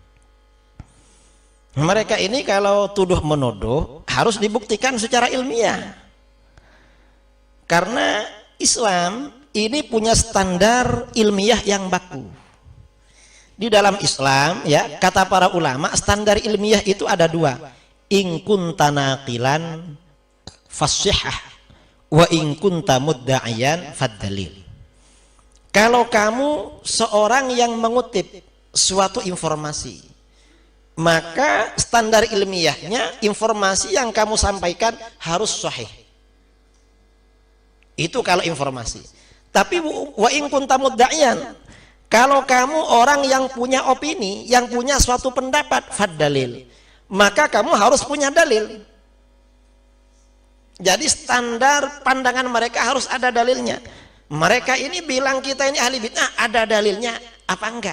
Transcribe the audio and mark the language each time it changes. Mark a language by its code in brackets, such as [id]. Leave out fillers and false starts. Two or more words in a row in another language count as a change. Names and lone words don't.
[id] Mereka ini kalau tuduh menuduh harus dibuktikan secara ilmiah. Karena Islam ini punya standar ilmiah yang baku. Di dalam Islam ya, kata para ulama, standar ilmiah itu ada dua. [ar] إن كنت ناقلا فالصحة وإن كنت مدعيا فالدليل. [id] Kalau kamu seorang yang mengutip suatu informasi, maka standar ilmiahnya informasi yang kamu sampaikan harus sahih. Itu kalau informasi. Tapi [ar] وإن كنت مدعيا, [id] kalau kamu orang yang punya opini, yang punya suatu pendapat, faddalil, maka kamu harus punya dalil. Jadi standar pandangan mereka harus ada dalilnya. Mereka ini bilang kita ini ahli bid'ah, ada dalilnya apa enggak?